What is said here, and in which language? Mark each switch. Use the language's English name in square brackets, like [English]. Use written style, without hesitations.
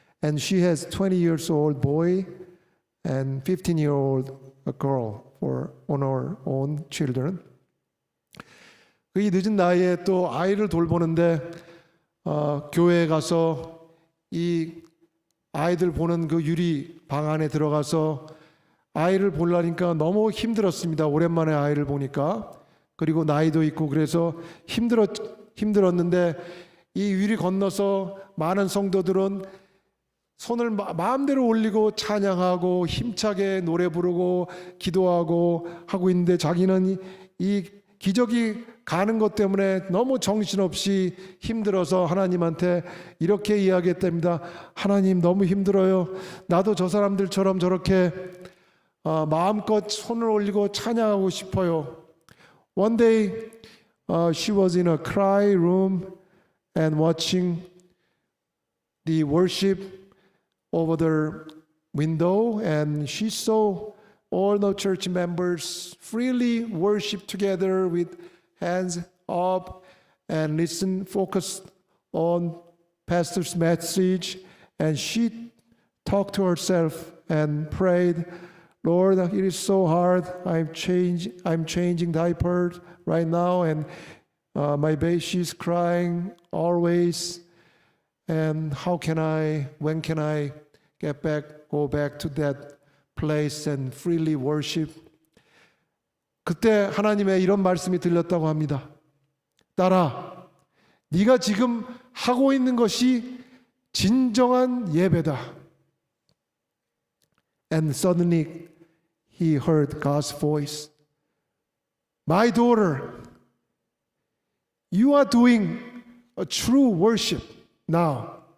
[English] And she has 20 years old boy and 15-year-old girl on her own children. [Korean] 이 늦은 나이에 또 아이를 돌보는데 교회에 가서 이 아이들 보는 그 유리 방 안에 들어가서 아이를 보려니까 너무 힘들었습니다. 오랜만에 아이를 보니까. 그리고 나이도 있고 그래서 힘들었는데 이 위리 건너서 많은 성도들은 손을 마음대로 올리고 찬양하고 힘차게 노래 부르고 기도하고 하고 있는데 자기는 이 기적이 가는 것 때문에 너무 정신없이 힘들어서 하나님한테 이렇게 이야기했답니다. 하나님 너무 힘들어요. 나도 저 사람들처럼 저렇게 마음껏 손을 올리고 찬양하고 싶어요. [English] One day she was in a cry room and watching the worship over the window, and she saw all the church members freely worship together with hands up and listen, focus on pastor's message. And she talked to herself and prayed, Lord, it is so hard. I'm changing diapers right now, and my baby, she's crying always. And when can I go back to that place and freely worship? [Korean] 그때 하나님의 이런 말씀이 들렸다고 합니다. 딸아, 네가 지금 하고 있는 것이 진정한 예배다. [English] And suddenly he heard God's voice. My daughter, you are doing a true worship now.